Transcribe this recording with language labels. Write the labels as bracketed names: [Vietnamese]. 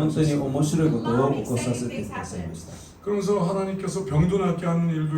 [Japanese] 本当に [Korean] 하셨어요. [Japanese] 面白いことを起こさせてくださいました。 [Korean] 그러면서 하나님께서 병도 낫게 하는 일도